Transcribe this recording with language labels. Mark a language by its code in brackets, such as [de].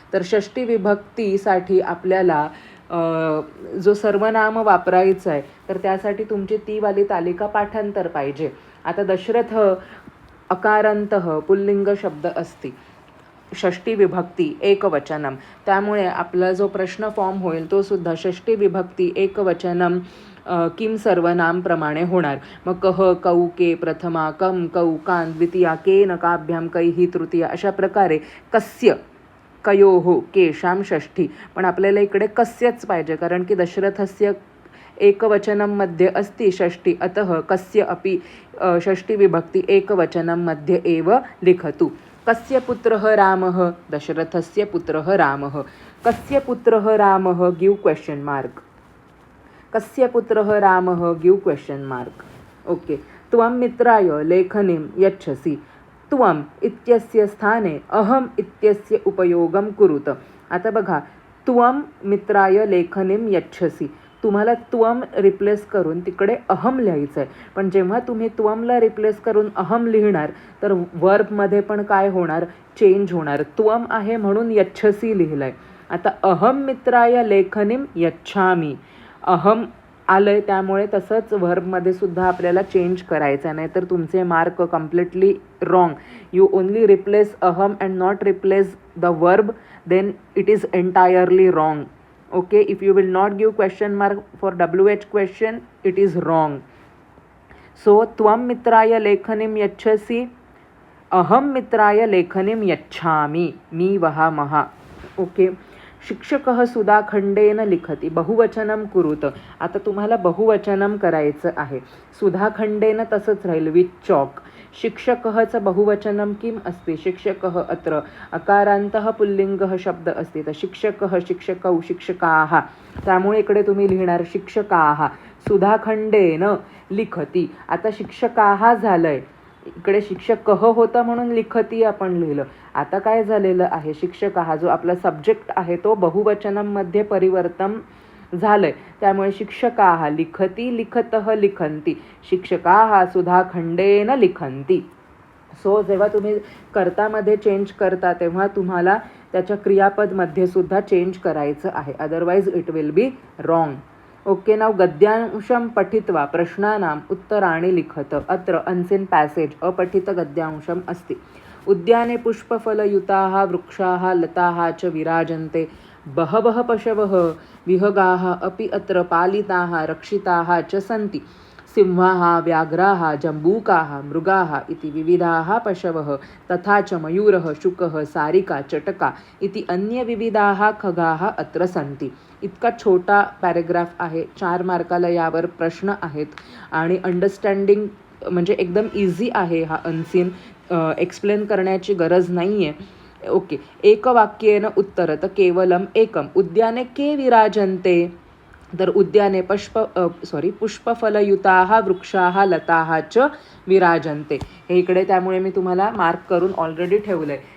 [mr] तर षष्ठी विभक्तीसाठी आपल्याला जो सर्वनाम वापरायचं आहे तर त्यासाठी तुमची ती वाली तालिका पाठांतर पाहिजे. आता दशरथ अकारांतः पुल्लिंग शब्द असती, षष्ठी विभक्ती एकवचनम. त्यामुळे आपला जो प्रश्न फॉर्म होईल तो सुद्धा षष्ठी विभक्ती एकवचनम किम सर्वनाम प्रमाणे होणार. मग कह, कौ, के प्रथमा, कम, कौ, कान द्वितीया, केन, काभ्याम, कैही तृतीया, अशा प्रकारे कस्य, कयोः, केशाम षष्ठी. पण आपल्याला इकडे कस्यच पाहिजे कारण की दशरथस्य एकवचनम मध्ये अस्ति षष्ठी, [sa] अतः कस्य अपि षष्ठी विभक्ती एकवचनम मध्ये एव लिखतु. कस्य पुत्रः रामः? दशरथस्य पुत्रः रामः. कस्य पुत्रः रामः? [en] Give question mark. [sa] कस्य पुत्रः रामः? [en] Give question mark. [sa] ओके. त्वं मित्राय लेखनीं यच्छसि. त्वं इत्यस्य स्थाने अहम इत्यस्य उपयोगं कुरुत. [mr] आता बघा, [sa] त्वं मित्राय लेखनीं यच्छसि. [mr] तुम्हाला त्वम रिप्लेस करून तिकडे अहम लिहायचं आहे. पण जेव्हा तुम्ही त्वमला रिप्लेस करून अहम लिहिणार तर वर्बमध्ये पण काय होणार, चेंज होणार. त्वम आहे म्हणून यच्छसी लिहिलं आहे. आता [sa] अहम मित्राय लेखनीम यच्छामी, [mr] अहम आलंय त्यामुळे तसंच व्हर्बमध्ये सुद्धा आपल्याला चेंज करायचं नाही तर तुमचे mark completely wrong. [en] You only replace अहम and not replace the verb, then it is entirely wrong. Okay, if you will not give question mark for WH question, it is wrong. So [sa] tvam mitraya lekhanim yachhasi, aham mitraya lekhanim yachhami, मी वहामहा. Okay. शिक्षकः सुधाखंडेन लिखती, बहुवचनम कुरुत. [mr] आता तुम्हाला बहुवचनम करायचं आहे. सुधाखंडेन तसंच राहील with chalk. शिक्षकःचं बहुवचनम Kim अस्ति, शिक्षकः अत्र अकारान्तः पुल्लिङ्गः शब्द अस्ति तर शिक्षकः शिक्षकौ शिक्षकाः, त्यामुळे इकडे तुम्ही लिहिणार शिक्षकाः. सुधाखंडेन लिखती, आता शिक्षकाः झालंय, इकडे शिक्षकः होता म्हणून लिखती आपण लिहिलं. आता काय झालेलं आहे, शिक्षकाः जो आपला सब्जेक्ट आहे तो बहुवचनमध्ये परिवर्तन झालंय, त्यामुळे शिक्षकाः लिखती लिखतः लिखन्ति, [sa] शिक्षकाः सुधाखंडेन लिखन्ति. [mr] सो जेव्हा तुम्ही कर्तामध्ये चेंज करता तेव्हा तुम्हाला त्याच्या क्रियापदमध्ये सुद्धा चेंज करायचं आहे, [en] Otherwise it will be wrong. [sa] Okay. नाव गद्यांशम पठित्वा प्रश्नानाम उत्तराणि लिखत. अत्र अनसीन पॅसेज अपठित गद्यांशम अस्ति. उद्याने पुष्पफलयुताः वृक्षाः लताः च विराजन्ते, बहवः पशवः विहगाः अपि अत्र पालिताः रक्षिताः च सन्ति. सिंहाः व्याघ्राः जम्बूकाः मृगाः इति विविधाः पशवः, तथा च मयूरः शुकः सारिका चटका इति अन्य विविधाः खगाः अत्र सन्ति. [mr] इतका छोटा पॅरेग्राफ आहे, 4 मार्काला यावर प्रश्न आहेत आणि अंडरस्टँडिंग म्हणजे एकदम इझी आहे. हा अनसीन एक्सप्लेन करण्याची गरज नाही आहे. [sa] ओके. एकवाक्येन उत्तरत केवलम एकम. उद्याने के विराजन्ते, तर उद्याने पुष्पफलयुताः वृक्षाः लताः च विराजन्ते, [mr] हे इकडे त्यामुळे मी तुम्हाला मार्क करून ऑलरेडी ठेवलंय.